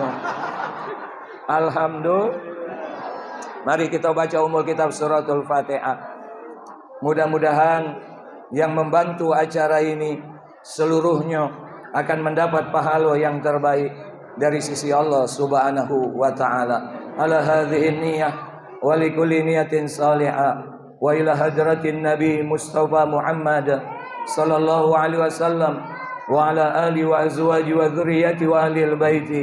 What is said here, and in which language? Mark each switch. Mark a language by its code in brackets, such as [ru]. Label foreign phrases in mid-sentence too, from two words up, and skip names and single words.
[id] Alhamdulillah. Mari kita baca umul kitab suratul Fatihah. Mudah-mudahan yang membantu acara ini seluruhnya akan mendapat pahala yang terbaik dari sisi Allah [ar] سبحانه وتعالى. على هذه النية ولكل نية صالحة وإلى حضرة النبي المصطفى محمد صلى الله عليه وسلم وعلى آله وأزواجه وذرياته وأهل البيت.